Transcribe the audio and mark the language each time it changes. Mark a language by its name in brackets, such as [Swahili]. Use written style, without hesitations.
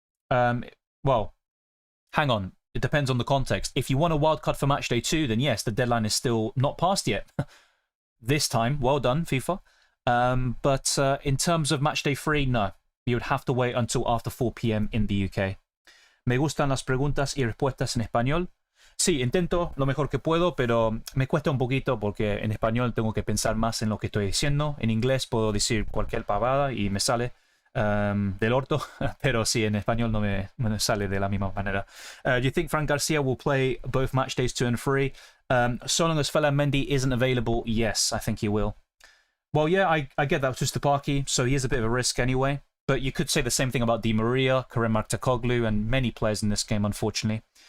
[English] Well, hang on. It depends on the context. If you want a wildcard for Matchday 2, then yes, the deadline is still not passed yet. This time, well done, FIFA. But in terms of Matchday 3, no. You would have to wait until after 4 p.m. in the UK. [Spanish] Me gustan las preguntas y respuestas en español. Sí, intento lo mejor que puedo, pero me cuesta un poquito porque en español tengo que pensar más en lo que estoy diciendo. En inglés puedo decir cualquier pavada y me sale del orto, pero sí, en español no me sale de la misma manera. [English] Do you think Fran Garcia will play both match days 2 and 3? So long as Fela Mendy isn't available, yes, I think he will. Well, yeah, I get that with Tustapaki, so he is a bit of a risk anyway. But you could say the same thing about Di Maria, Kerem Aktürkoğlu, and many players in this game, unfortunately.